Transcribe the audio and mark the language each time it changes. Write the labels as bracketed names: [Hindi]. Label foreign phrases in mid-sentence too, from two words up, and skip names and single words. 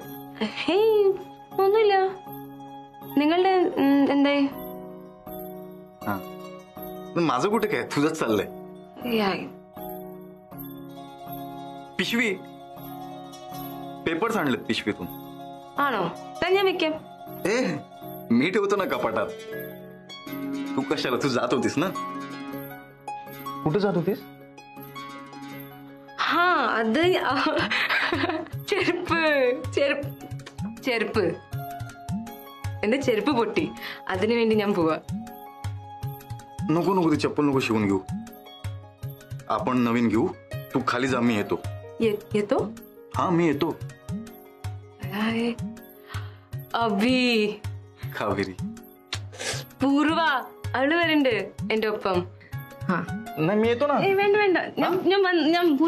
[Malayalam] ഹേയ് ഒന്നുമില്ല. നിങ്ങളുടെ എന്തായി? [Marathi] हा माझं कुठे काय, तुझंच चाललंय. पिशवी, पेपर्स आणलेत पिशवीतून. [Malayalam] ആണോ? താൻ ഞാൻ വെക്കാം. [Marathi] ए मी ठेवतो ना कपाटात. तू कशाला, तू जात होतीस ना? कुठे जात होतीस? [Malayalam] ഹാ അത് ചെരുപ്പ് ചെരുപ്പ് ചെരുപ്പ് എന്റെ ചെരുപ്പ് പൊട്ടി, അതിനു വേണ്ടി ഞാൻ പോവാ. [Marathi] नको नको, ती चप्पल नको शिवून घेऊ, आपण नवीन घेऊ. तू खाली जा, मी येतो. येतो? हा मी येतो. [Malayalam] അഭി, [Marathi] कावेरी. [Malayalam] പൂർവ അവള് വരുന്നുണ്ട് എന്റെ ഒപ്പം. [Marathi] नाही मी येतो ना. [Malayalam] വേണ്ട വേണ്ട, ഞാൻ പൂർവ.